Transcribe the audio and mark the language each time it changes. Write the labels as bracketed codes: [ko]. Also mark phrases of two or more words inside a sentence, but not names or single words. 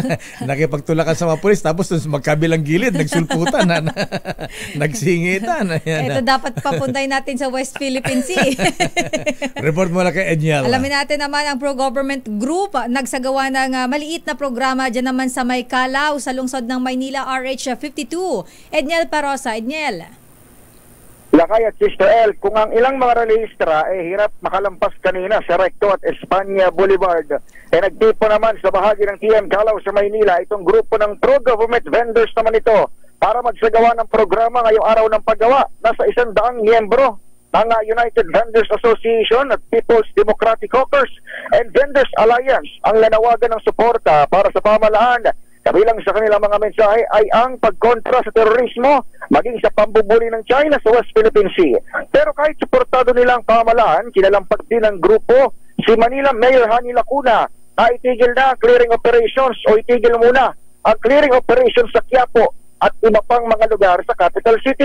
[tl] Nakipagtulakan sa mga pulis tapos magkabilang gilid, nagsulputan, nagsingitan. Ito dapat papuntay natin sa West Philippine Sea. Report mo lang kay Edniel. Alamin natin naman ang [en] pro-government group [tl] nagsagawa ng maliit na programa dyan naman sa May Calao sa lungsod ng Maynila, RH52. Edniel Parosa. Edniel. Lakay at Sister L, kung ang ilang mga relistra hirap makalampas kanina sa Recto at Espanya Boulevard, nagtipo naman sa bahagi ng TM Calao sa Maynila itong grupo ng [en] pro-government vendors [tl] naman ito para magsagawa ng programa ngayong araw ng paggawa. Nasa 100 miyembro ng United Vendors Association at People's Democratic Hawkers and Vendors Alliance ang lanawagan ng suporta para sa pamahalaan. Kabilang sa kanilang mga mensahe ay ang pagkontra sa terorismo maging sa pambubuli ng China sa West Philippine Sea. Pero kahit suportado nilang pamahalaan, kinalampag din ng grupo si Manila Mayor Hani Lacuna na itigil na [en] clearing operations [tl] o itigil muna ang [en] clearing operations [tl] sa Quiapo at iba pang mga lugar sa [en] capital city.